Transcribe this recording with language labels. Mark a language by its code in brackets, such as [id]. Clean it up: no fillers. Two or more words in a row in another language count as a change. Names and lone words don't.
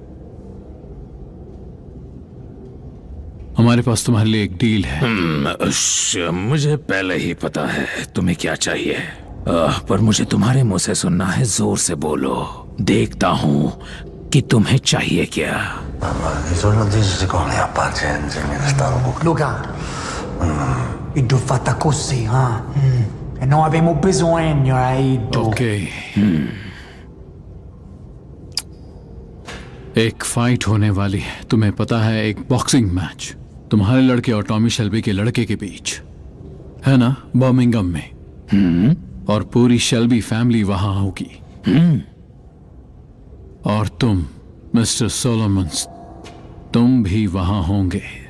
[hi] हमारे पास तुम्हारे लिए एक डील है। मुझे पहले ही पता है तुम्हें क्या चाहिए, पर मुझे तुम्हारे मुंह से सुनना है। जोर से बोलो, देखता हूं कि तुम्हें चाहिए क्या। [it] Luca, Iddu fatta così, e non abbiamo bisogno, Iddu. [hi] ओके। एक फाइट होने वाली है, तुम्हें पता है, एक [en] boxing match [hi] तुम्हारे लड़के और टॉमी शेल्बी के लड़के के बीच, है ना, बर्मिंघम में। और पूरी शेल्बी फैमिली वहां होगी। और तुम मिस्टर सोलोमन्स, तुम भी वहां होंगे।